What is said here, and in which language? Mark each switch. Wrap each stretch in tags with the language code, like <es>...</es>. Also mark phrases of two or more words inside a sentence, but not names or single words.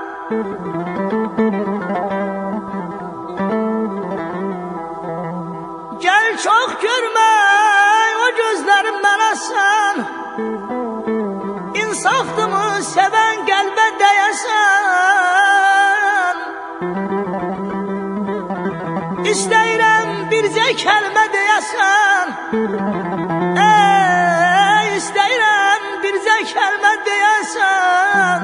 <tr>Gel çok görme o gözlerimden sen, İnsaftımı seven kalbe değesen.</tr> <az>İstəyirəm bircə kəlmə deyəsən, istəyirəm bircə kəlmə deyəsən.</az>